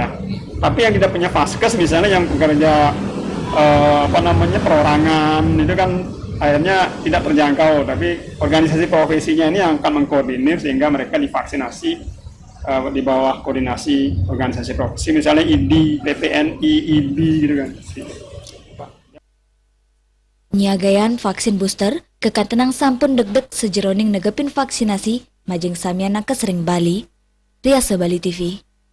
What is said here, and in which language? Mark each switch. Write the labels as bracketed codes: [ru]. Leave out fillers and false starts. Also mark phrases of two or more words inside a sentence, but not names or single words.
[id] Tapi yang tidak punya Vaskes misalnya yang bekerja perorangan itu kan akhirnya tidak terjangkau. Tapi organisasi profesinya ini yang akan mengkoordinir sehingga mereka divaksinasi di bawah koordinasi organisasi profesi, misalnya ID, PPNI, IBI gitu kan. [ban] Nyagayan vaksin booster kekantenang sampun deg-deg sejeroning negepin vaksinasi majeng samian nakes ring Bali. Riasa Bali TV.